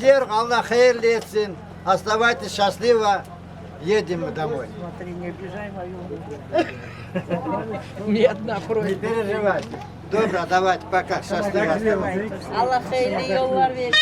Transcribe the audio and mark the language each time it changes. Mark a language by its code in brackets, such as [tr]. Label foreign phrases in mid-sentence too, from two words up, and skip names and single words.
[tr] Allah hayırlı etsin. [ru] Оставайтесь счастливо. Едем мы домой. Смотри, не обижай мою. Не переживай. Добро, давайте, пока. Счастливо. [tr] Allah hayırlı yollar versin.